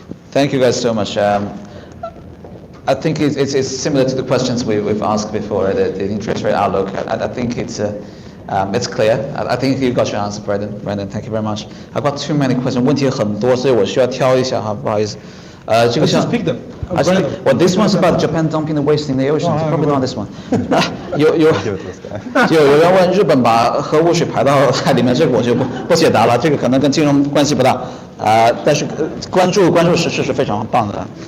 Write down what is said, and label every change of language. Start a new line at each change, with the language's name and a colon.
English: Thank you guys so much. I think it's similar to the questions we've asked before, the interest rate outlook. I think it's clear. I think you got your answer, Brandon. Thank you very much. I've got too many questions.
Chinese: 问题很多，所以我需要挑一下哈，不好意思。这个
English: Just pick them. Well, this one's about Japan dumping the waste in the ocean. Probably not this one.
Chinese: 有人问日本把核污水排到海里面，这个我就不解答了，这个可能跟金融关系不大。但是关注时事是非常棒的。